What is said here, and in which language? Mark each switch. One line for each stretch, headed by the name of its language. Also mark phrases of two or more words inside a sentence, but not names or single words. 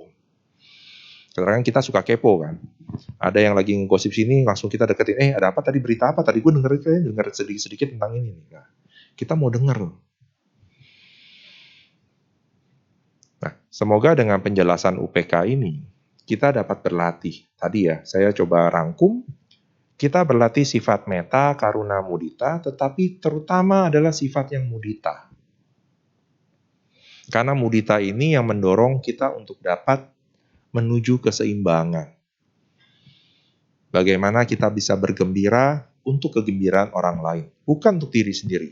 Indonesian: Karena kan kita suka kepo kan. Ada yang lagi ngegosip sini, langsung kita deketin, ada apa tadi, berita apa tadi, gue denger sedikit-sedikit tentang ini. Nah, kita mau denger. Nah, semoga dengan penjelasan UPK ini, kita dapat berlatih. Tadi ya, saya coba rangkum, kita berlatih sifat
Pali: metta, karuna, mudita,
Indonesian: tetapi terutama adalah sifat yang mudita. Karena mudita ini yang mendorong kita untuk dapat menuju keseimbangan. Bagaimana kita bisa bergembira untuk kegembiraan orang lain, bukan untuk diri sendiri.